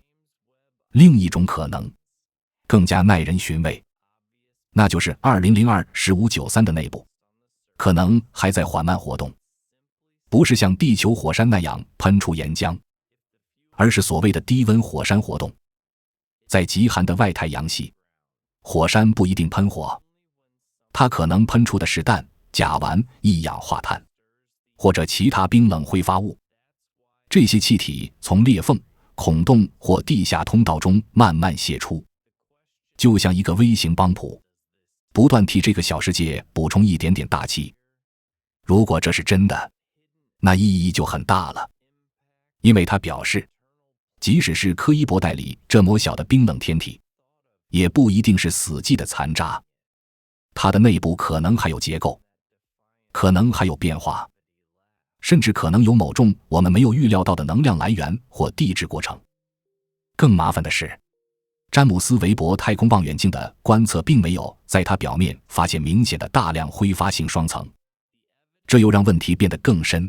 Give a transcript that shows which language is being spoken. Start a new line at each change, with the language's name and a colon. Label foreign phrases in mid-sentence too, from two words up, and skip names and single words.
Chinese: 另一種可能更加耐人尋味，那就是2002593的內部可能還在緩慢活動，不是像地球火山那樣噴出岩漿，而是所謂的低溫火山活動。在極寒的外太陽系，火山不一定噴火，它可能噴出的是氮、甲烷、一氧化碳或者其他冰冷揮發物。這些氣體從裂縫、孔洞或地下通道中慢慢洩出，就像一個微型幫浦，不斷替這個小世界補充一點點大氣。如果這是真的，那意義就很大了，因為它表示，即使是柯伊伯带裡這麼小的冰冷天體，也不一定是死寂的殘渣，它的內部可能還有結構，可能還有變化，甚至可能有某種我們沒有預料到的能量來源或地質過程。更麻煩的是，詹姆斯·韋伯太空望遠鏡的觀測並沒有在它表面發現明顯的大量揮發性双層，這又讓問題變得更深。